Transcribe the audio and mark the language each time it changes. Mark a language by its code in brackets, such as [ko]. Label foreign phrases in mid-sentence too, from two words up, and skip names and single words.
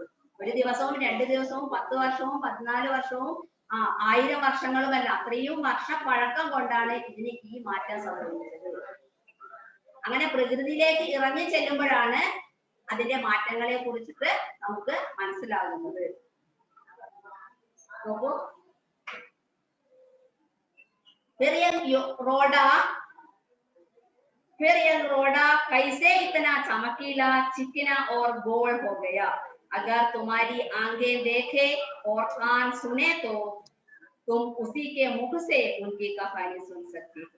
[ml] ഒരു ദിവസവും 2 ദിവസവും 10 വർഷവും 14 വർഷവും 1000 വർഷങ്ങളുമല്ല, അത്രയും വർഷ പഴക്കം കൊണ്ടാണ് ഇതിന് ഈ മാറ്റം സംഭവിച്ചത്. അങ്ങനെ പ്രകൃതിയിലേക്ക് ഇറങ്ങി ചെല്ലുമ്പോഴാണ് അതിന്റെ മാറ്റങ്ങളെ കുറിച്ചിട്ട് നമുക്ക് മനസ്സിലാകുന്നത്. നോക്കൂ, [hi] फिर ये रोड़ा कैसे इतना चमकीला, चिकना और गोल हो गया? अगर तुम्हारी आंखें देखे और कान सुने तो तुम उसी के मुख से उनकी कहानी सुन सकती हो।